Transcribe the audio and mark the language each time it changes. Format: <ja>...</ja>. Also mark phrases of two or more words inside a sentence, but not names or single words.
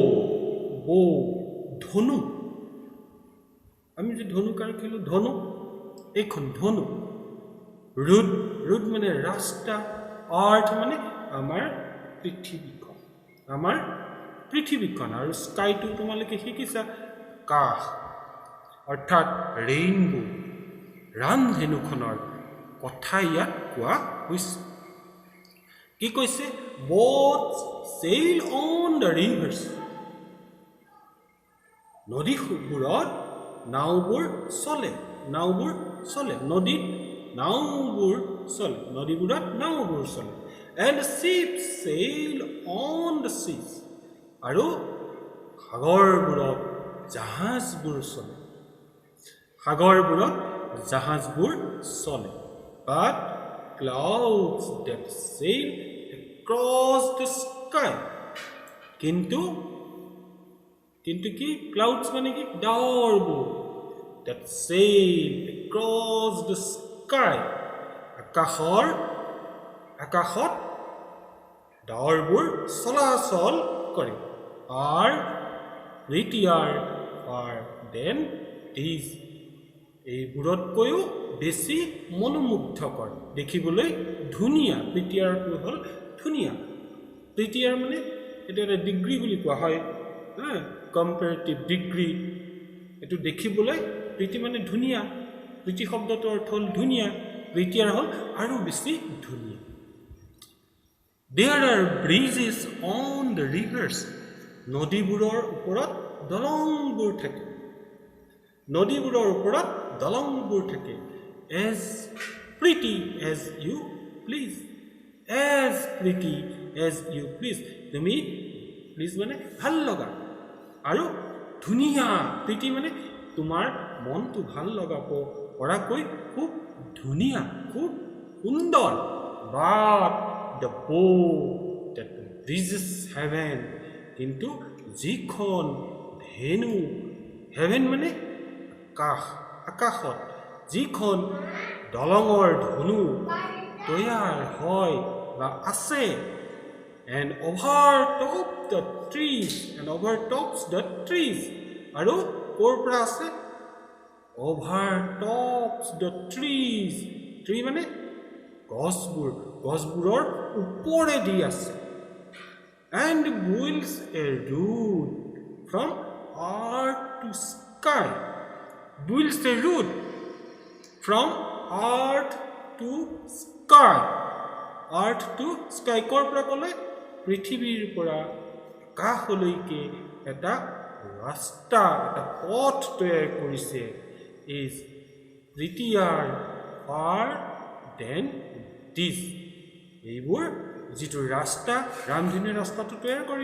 <as>ধনু আমি যে ধনু কাৰ খেলো ধনু এইখন ধনু ৰুড মানে ৰাস্তা আৰ্থ মানে আমাৰ পৃথিৱীখন আমাৰ পৃথিৱীখন আৰু স্কাইটো তোমালোকে শিকিছা আকাশ অৰ্থাৎ ৰেইনবো ৰামধেনুখনৰ কথা ইয়াত কোৱা হৈছে কি কৈছে</as> <en>boats sail on the rivers</en> <as>নদীবোৰত নাওবোৰ চলে নদীত নাওবোৰ চলে নদীবোৰত নাওবোৰ চলে</as> <en>and ships sail on the seas</en> <as>আৰু সাগৰবোৰত জাহাজবোৰ</as> <en>চলে but clouds that sail across the sky</en> <as>কিন্তু কি</as> <en>clouds</en> <as>মানে কি ডাৱৰবোৰ</as> <en>that sail across the sky</en> <as>আকাশত ডাৱৰবোৰ চলাচল কৰে</as> <en>are prettier far than these</en> <as>এইবোৰতকৈও বেছি মনোমুগ্ধকৰ দেখিবলৈ ধুনীয়া প্ৰিটিয়াৰটো হ'ল ধুনীয়া প্ৰিটিয়াৰ মানে এটা এটা ডিগ্ৰী বুলি কোৱা হয়</as> <en>comparative degree</en> <as>এটো দেখিবলৈ প্ৰিটি মানে ধুনীয়া প্ৰিটি শব্দটোৰ অৰ্থ হ'ল ধুনীয়া প্ৰিটিয়াৰ হ'ল আৰু বেছি ধুনীয়া</as> <en>There are bridges on the rivers</en> <as>নদীবোৰৰ ওপৰত দলংবোৰ থাকে</as> <en>as pretty as you please</en> <as>তুমি প্লিজ মানে ভাল লগা আৰু ধুনীয়া প্ৰীতি মানে তোমাৰ মনটো ভাল লগাব পৰাকৈ খুব ধুনীয়া খুব সুন্দৰ</as> <en>but the boat that reaches heaven</en> <as>কিন্তু যিখন ধেনু heaven মানে আকাশত যিখন দলঙৰ ধনু তৈয়াৰ হয় বা আছে and</as> <en>overtops the trees</en> <as>আৰু ক'ৰ পৰা আছে</as> <en>overtops the trees tree</en> <as>মানে গছবোৰৰ ওপৰেদি আছে</as> <en>and builds a road from earth to sky builds a road from earth to sky ক'ৰ</en> <as>পৰা ক'লে পৃথিৱীৰ পৰা আকাশলৈকে এটা ৰাস্তা এটা পথ তৈয়াৰ কৰিছে</as> <en>is prettier far than this</en> <as>এইবোৰ যিটো ৰাস্তা ৰামধেনুৰ ৰাস্তাটো তৈয়াৰ কৰি</as>